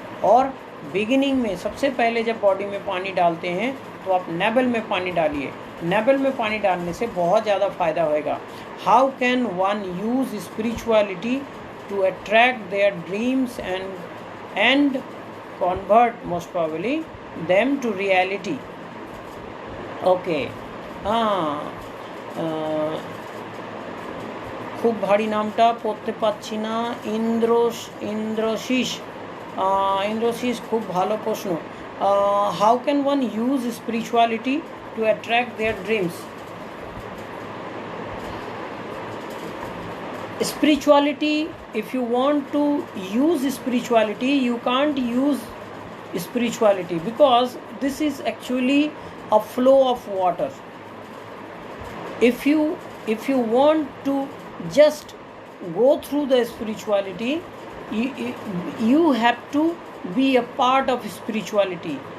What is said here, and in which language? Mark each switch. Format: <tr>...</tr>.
<hi>और बिगिनिंग में सबसे पहले जब बॉडी में पानी डालते हैं तो आप नेबल में पानी डालिए। नेबल में पानी डालने से बहुत ज़्यादा फ़ायदा होएगा।</hi> <en>How can one use spirituality to attract their dreams and convert most probably them to reality.</en> <bn>Okay,</bn> <hi>हाँ,</hi> <bn>খুব ভারী নামটা পড়তে পারছি না। ইন্দ্রশিস খুব ভালো প্রশ্ন।</bn> <en>How can one use spirituality to attract their dreams? Spirituality, if you want to use spirituality, you can't use spirituality because this is actually a flow of water. If you want to just go through the spirituality, you have to be a part of spirituality.</en>